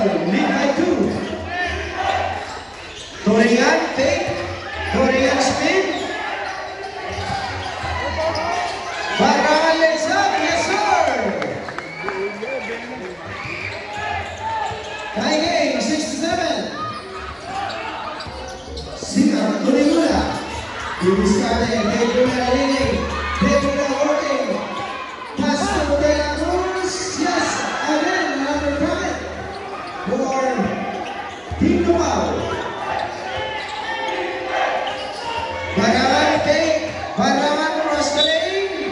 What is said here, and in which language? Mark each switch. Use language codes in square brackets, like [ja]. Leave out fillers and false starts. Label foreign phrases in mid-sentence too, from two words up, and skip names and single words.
[en] Lead by two. Torian, take. Torian spin. Barangan lays up. Yes, sir. Tie game, 6-7. Singham, Tulimula. Diviscane, Pedro leading. Pedro working. Pass to De La Cruz. Yes, again, another comment for Team Cubao. Barangan, take. Barangan cross the lane.